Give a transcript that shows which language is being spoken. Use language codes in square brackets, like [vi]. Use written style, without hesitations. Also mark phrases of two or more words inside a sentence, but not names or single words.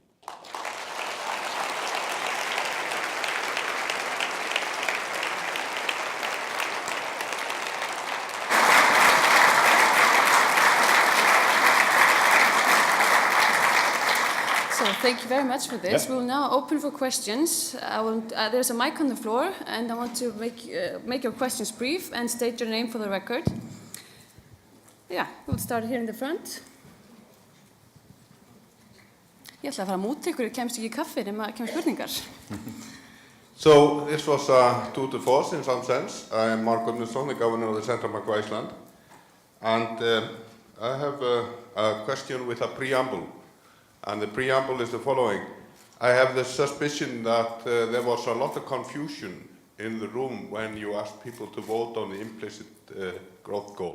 [en] Thank you very much for this. We'll now open for questions. There's a mic on the floor, and I want to make your questions brief and state your name for the record. Yeah, we'll start here in the front. [is] Ég ætla að fara að múta ykkur, kemst ekki í kaffi nema kemur spurningar. [en] So this was a tour de force in some sense. I am Mark Gunnarsson, the governor of the Central Bank of Iceland, and I have a question with a preamble. And the preamble is the following. I have the suspicion that there was a lot of confusion in the room when you asked people to vote on the implicit growth goal.